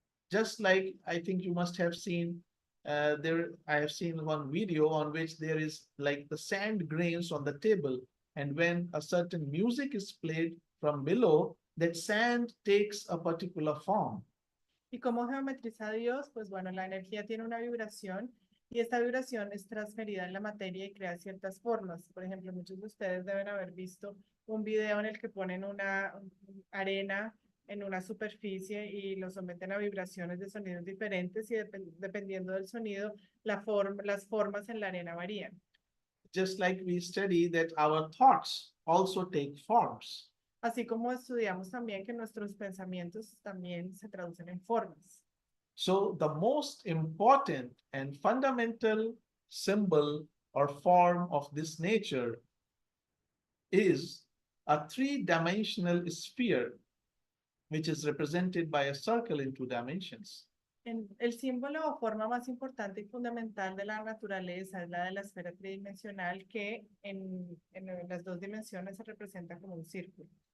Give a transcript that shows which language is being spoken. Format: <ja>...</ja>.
<en>Just like I think you must have seen I have seen one video on which there is like the sand grains on the table, and when a certain music is played from below, that sand takes a particular form.</en> <es>¿Y cómo geometriza Dios? Pues bueno, la energía tiene una vibración y esta vibración es transferida en la materia y crea ciertas formas. Por ejemplo, muchos de ustedes deben haber visto un video en el que ponen una arena en una superficie y lo someten a vibraciones de sonidos diferentes y dependiendo del sonido, las formas en la arena varían.</es> <en>Just like we study that our thoughts also take forms.</en> <es>Así como estudiamos también que nuestros pensamientos también se traducen en formas.</es> <en>So the most important and fundamental symbol or form of this nature is a three-dimensional sphere, which is represented by a circle in two dimensions.</en> <es>El símbolo o forma más importante y fundamental de la naturaleza es la de la esfera tridimensional que en las dos dimensiones se representa como un círculo.</es>